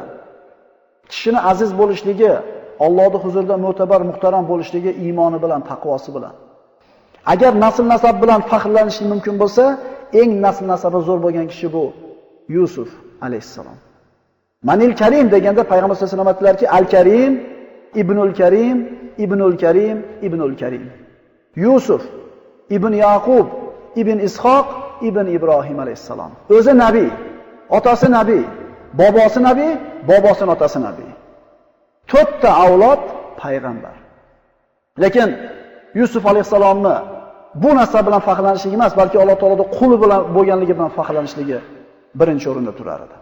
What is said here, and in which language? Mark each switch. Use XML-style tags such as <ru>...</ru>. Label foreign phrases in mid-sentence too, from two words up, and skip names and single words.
<uz>Kishini aziz bo'lishligi, Allohning huzurida mo'tabar, muhtaram bo'lishligi iymoni bilan, taqvosi bilan. Agar nasl nasab bilan faxrlanish mumkin bo'lsa, eng nasl nasabi zo'r bo'lgan kishi bu Yusuf alayhissalom.</uz> <ar>من الكريم</ar> <uz>deganda payg'ambar</uz> <ar>صلى الله عليه وسلم</ar> <uz>aytdilarki,</uz> <ar>الكريم ابن الكريم ابن الكريم ابن الكريم.</ar> <uz>Yusuf, Ibn Yaqub, Ibn Ishoq, Ibn Ibrohim alayhissalom. O'zi nabiy, otasi nabiy, bobosi nabiy, bobosining otasi nabiy. 4 ta avlod payg'ambar. Lekin Yusuf alayhissalomni bu nasab bilan faxrlanishlik emas, balki Alloh taoloning quli bilan bo'lganligi bilan faxrlanishligi birinchi o'rinda turar edi.</uz>